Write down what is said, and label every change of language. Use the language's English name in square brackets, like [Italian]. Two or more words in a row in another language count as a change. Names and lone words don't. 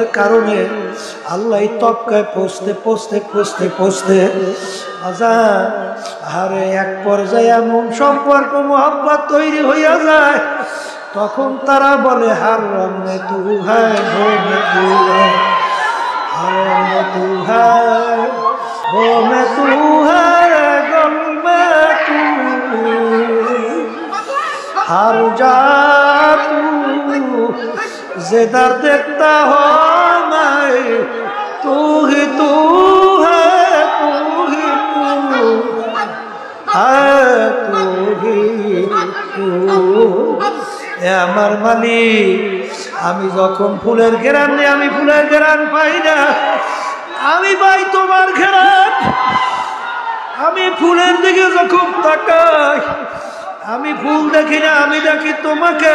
[Bangla] কারণে আল্লাহ তবকায় পৌঁছতে পৌঁছতে পৌঁছতে পৌঁছতে বাজান আরে এক পর্যায়ে এমন সম্পর্ক মোহাব্বত তৈরি হইয়া যায়, তখন তারা বলে [Hindi] हर रंगे तू है वो में तू है, हर रंगे तू है वो में तू है, गल में तू हर जा तू जिधर देखता हो मैं तू ही तू है, तू ही तू है, तू [Bangla] এ আমার মালিক, আমি যখন ফুলের ঘেরান নেই, আমি ফুলের ঘেরান পাই না, আমি পাই তোমার ঘেরান। আমি ফুলের দিকে যখন তাকাই, আমি ফুল দেখি না, আমি দেখি তোমাকে।